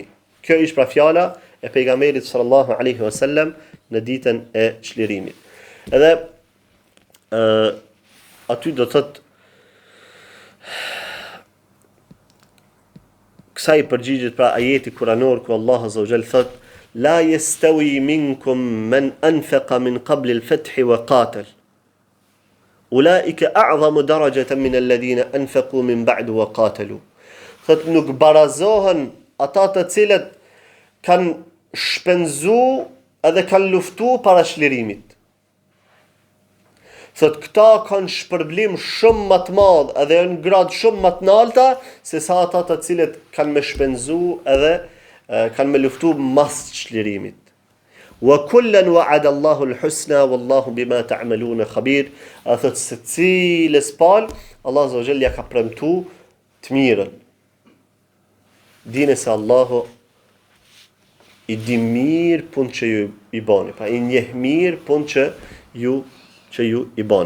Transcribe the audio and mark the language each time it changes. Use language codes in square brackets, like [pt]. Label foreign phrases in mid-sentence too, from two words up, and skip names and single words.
[sq] Kjo ishte pra fjala e pejgamberit [ar] صلى الله عليه وسلم [sq] në ditën e çlirimit. Edhe aty do thot kësaj përgjigjet pra ajeti kuranor ku [ar] الله عز وجل thot لا يستوي منكم من أنفق من قبل الفتح وقاتل أولئك أعظم درجة من الذين أنفقوا من بعد وقاتلوا. [sq] Thot nuk barazohen ata të cilët kanë shpenzu edhe kanë luftu para çlirimit. Thot këta kanë shpërblim shumë më të madh edhe në grad shumë më të lartë se sa ata të cilët kanë me shpenzu edhe kanë me luftu mas çlirimit. [ar] وكلا وعد الله الحسنى والله بما تعملون خبير. [sq] Thot se cilës pal [ar] الله عز وجل [sq] ja ka premtu të mirën. Dini se Allahu i di mirë punë që ju i bani, pa i njeh mirë punë që ju i bani.